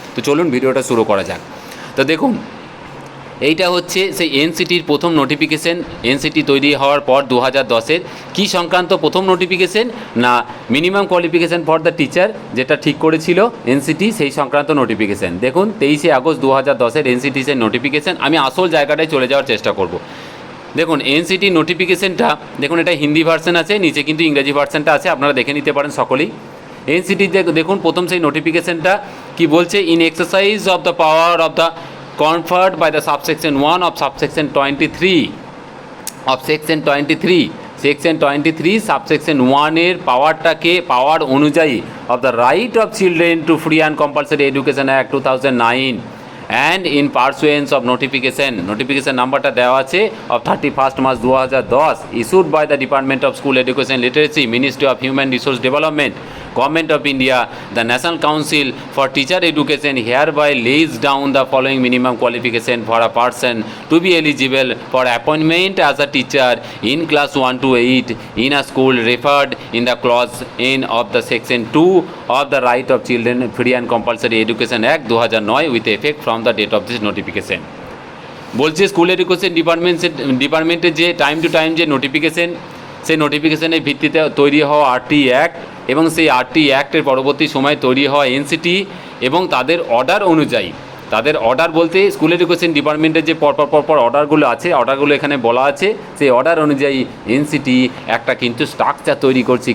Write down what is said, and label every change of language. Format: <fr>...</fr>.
<bn>তো চলুন ভিডিওটা শুরু করা যাক। তো দেখুন, এইটা হচ্ছে সেই এনসিটির প্রথম নোটিফিকেশান, এনসিটি তৈরি হওয়ার পর 2010-এর কী সংক্রান্ত প্রথম নোটিফিকেশান না</bn> <en>minimum qualification for the teacher,</en> <bn>যেটা ঠিক করেছিল এনসিটি, সেই সংক্রান্ত নোটিফিকেশান। দেখুন 23শে আগস্ট 2010-এর এনসিটি সেই নোটিফিকেশান। আমি আসল জায়গাটায় চলে যাওয়ার চেষ্টা করব। দেখুন এনসিটি নোটিফিকেশানটা, দেখুন এটা হিন্দি ভার্সন আছে, নিচে কিন্তু ইংরেজি ভার্সনটা আছে, আপনারা দেখে নিতে পারেন সকলেই। এনসিটি দেখুন প্রথম সেই নোটিফিকেশানটা কি বলছে,</bn> <en>in exercise of the power of the conferred by the subsection 1 of subsection 23 of section 23, section 23 subsection 1</en> <bn>এর পাওয়ার অনুযায়ী</bn> <en>of the right of children to free and compulsory education act 2009 and in pursuance of notification</en> <bn>নাম্বারটা দেওয়া আছে</bn> <en>of 31st March 2010 issued by the Department of School Education Literacy, Ministry of Human Resource Development, Government of India, the National Council for Teacher Education hereby lays down the following minimum qualification for a person to be eligible for appointment as a teacher in class 1 to 8 in a school referred in the clause N of the section 2 of the Right of Children Free and Compulsory Education Act 2009 with effect from the date of this notification।</en> <bn>বলছে school education ডিপার্টমেন্টের যে time to time যে notification, সেই নোটিফিকেশনের ভিত্তিতে তৈরি হওয়া RT act এবং সেই আরটি অ্যাক্টের পরবর্তী সময় তৈরি হওয়া এনসিটি এবং তাদের অর্ডার অনুযায়ী, তাদের অর্ডার বলতে স্কুল এডুকেশন ডিপার্টমেন্টের যে পরপর অর্ডারগুলো আছে, অর্ডারগুলো এখানে বলা আছে, সেই অর্ডার অনুযায়ী এনসিটি একটা কিন্তু স্ট্রাকচার তৈরি করছে।</bn>